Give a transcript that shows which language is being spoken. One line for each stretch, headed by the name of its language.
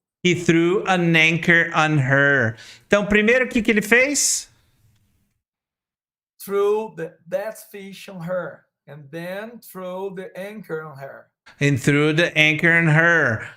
English: He threw an anchor on her.
Portuguese: Então, primeiro, o que ele fez?
English: Threw the dead fish on her. And then throw the anchor on her. And threw the anchor on her.